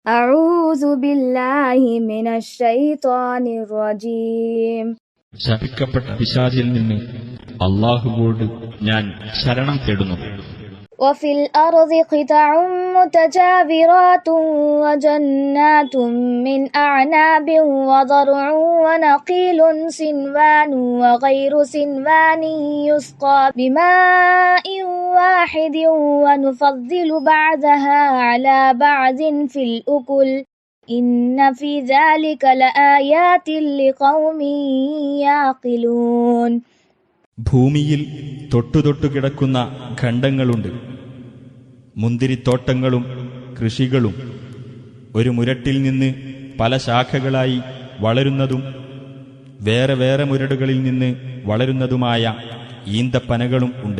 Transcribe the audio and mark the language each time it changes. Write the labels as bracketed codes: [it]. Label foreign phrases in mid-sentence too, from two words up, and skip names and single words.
[ar] أعوذ بالله من الشيطان الرجيم. [ml] ശപിക്കപ്പെട്ട പിശാചിൽ നിന്ന് അല്ലാഹുവോട് ഞാൻ ശരണം തേടുന്നു. [ar] وفي الأرض قطع متجاورات وجنات من أعناب وزرع ونخيل صنوان وغير صنوان يسقى بماء واحد ونفضل بعضها على بعض في الأكل إن في ذلك لآيات لقوم يعقلون. [ml] ഭൂമിയിൽ തൊട്ടുതൊട്ടു കിടക്കുന്ന ഖണ്ഡങ്ങളുണ്ട്. മുന്തിരിത്തോട്ടങ്ങളും കൃഷികളും ഒരു മുരട്ടിൽ നിന്ന് പല ശാഖകളായി വളരുന്നതും വേറെ വേറെ മുരടുകളിൽ നിന്ന് വളരുന്നതുമായ ഈന്തപ്പനകളും ഉണ്ട്.